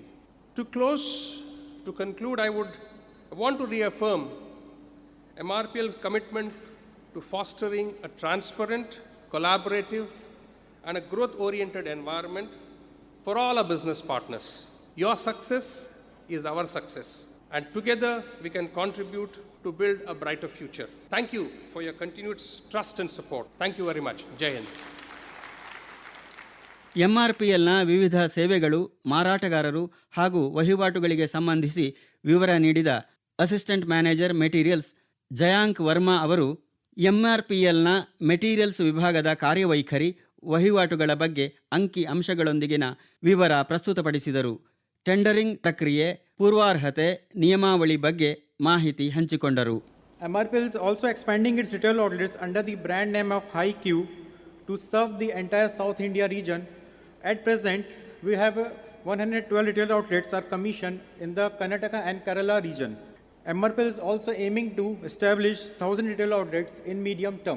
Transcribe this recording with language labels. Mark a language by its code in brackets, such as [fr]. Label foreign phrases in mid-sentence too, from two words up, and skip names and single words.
[en] To conclude, I want to reaffirm MRPL's commitment to fostering a transparent, collaborative, and a growth-oriented environment for all our business partners. Your success is our success, and together we can contribute to build a brighter future. Thank you for your continued trust and support. Thank you very much. [hi] जय हिंद. [kn] MRPLನ ವಿವಿಧ ಸೇವೆಗಳು, ಮಾರಾಟಗಾರರು ಹಾಗೂ ವಹಿವಾಟುಗಳಿಗೆ ಸಂಬಂಧಿಸಿ ವಿವರ ನೀಡಿದ [en] Assistant Manager Materials [kn] ಜಯಾಂಕ್ ವರ್ಮಾ ಅವರು MRPLನ ಮೆಟೀರಿಯಲ್ಸ್ ವಿಭಾಗದ ಕಾರ್ಯವೈಖರಿ, ವಹಿವಾಟುಗಳ ಬಗ್ಗೆ ಅಂಕಿ ಅಂಶಗಳೊಂದಿಗಿನ ವಿವರ ಪ್ರಸ್ತುತಪಡಿಸಿದರು. ಟೆಂಡರಿಂಗ್ ಪ್ರಕ್ರಿಯೆ, ಪೂರ್ವಾರ್ಹತೆ, ನಿಯಮಾವಳಿ ಬಗ್ಗೆ ಮಾಹಿತಿ ಹಂಚಿಕೊಂಡರು. [en] MRPL is also expanding its retail outlets under the brand name of High Q to serve the entire South India region. At present, we have 112 retail outlets are commissioned in the Karnataka and Kerala region. MRPL is also aiming to establish 1,000 retail outlets in medium term.